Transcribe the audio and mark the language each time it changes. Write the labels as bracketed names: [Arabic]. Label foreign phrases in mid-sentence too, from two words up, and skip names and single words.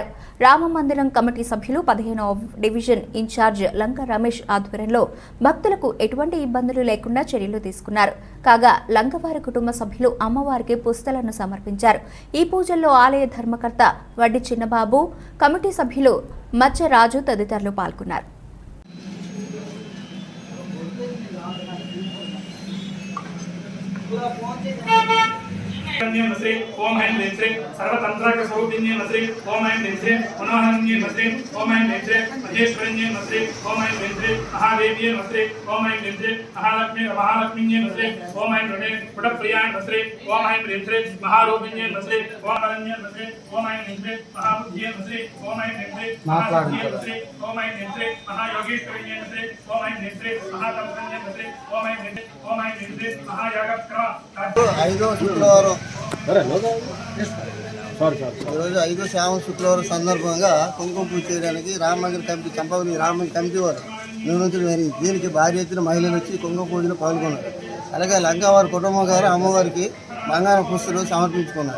[Telugu] రామమందిరం కమిటీ సభ్యులు 15వ డివిజన్ ఇన్ఛార్జ్ లంక రమేష్ ఆధ్వర్యంలో భక్తులకు ఎటువంటి ఇబ్బందులు లేకుండా చర్యలు తీసుకున్నారు. కాగా లంకవారి కుటుంబ సభ్యులు అమ్మవారికి పుస్తలను సమర్పించారు. ఈ పూజల్లో ఆలయ ధర్మకర్త వడ్డి చిన్నబాబు, కమిటీ సభ్యులు మచ్చ రాజు తదితరులు పాల్గొన్నారు. [Sanskrit] ओम ऐं ह्रीं श्रीं सर्वतंत्रार्थ स्वरूपिण्ये नमस्ते ओम ऐं ह्रीं श्रीं मनोहरण्ये नमस्ते ओम ऐं ह्रीं श्रीं महेश्वरण्ये नमस्ते ओम ऐं ह्रीं श्रीं महादेव्ये नमस्ते ओम ऐं ह्रीं श्रीं महालक्ष्मीन्ये नमस्ते ओम ऐं ह्रीं पुटप्रियाय नमस्ते ओम ऐं ह्रीं श्रीं महारूपिण्ये नमस्ते ओम अरण्ये नमस्ते ओम ऐं ह्रीं श्रीं महाबुद्धिये नमस्ते ओम ऐं ह्रीं श्रीं महाबुद्धिये नमस्ते ओम ऐं ह्रीं श्रीं महायोगेश्वरिण्ये नमस्ते ओम ऐं ह्रीं श्रीं महातपस्विन्ये नमस्ते ओम ऐं ह्रीं श्रीं महायागक्रम [Telugu] ఐదో శుక్రవారం ఈరోజు 5వ శ్రావణ శుక్రవారం సందర్భంగా కుంకుమ పూజ చేయడానికి రామమందిర కమిటీ చంపావళి రామమందిర కమిటీ వారు నిర్వహించడం జరిగింది. దీనికి భారీ ఎత్తున మహిళలు వచ్చి కుంకుమ పూజలో పాల్గొన్నారు. అలాగే లంకవారి కుటుంబం గారు అమ్మవారికి బంగారం పుస్తలు సమర్పించుకున్నారు.